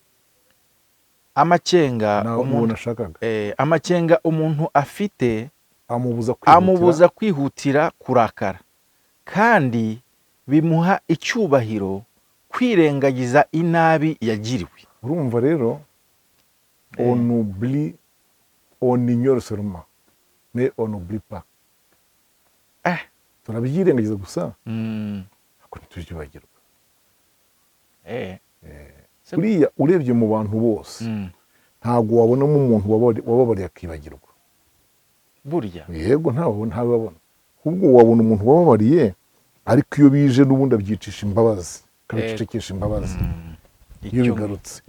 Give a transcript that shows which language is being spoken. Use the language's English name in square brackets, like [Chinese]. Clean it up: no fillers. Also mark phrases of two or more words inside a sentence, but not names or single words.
[Kinyarwanda] Amakenga umuntu ashakaga. Amakenga umuntu afite amubuza kwihutira kurakara, kandi bimuha icyubahiro kwirengagiza inabi yagiriwe. Urumva rero, [French] on oublie, on ignore seulement, mais on n'oublie pas. [Kinyarwanda] Turabyirengagiza gusa ariko ntitubyibagirwa. Buriya urebye mu bantu bose ntabwo wabonamo umuntu wababariye akibagirwa. Burya yego ntababona, ahubwo wabona umuntu wababariye ariko iyo bije n'ubundi abyicisha imbabazi, akabicecekesha imbabazi iyo bigarutse.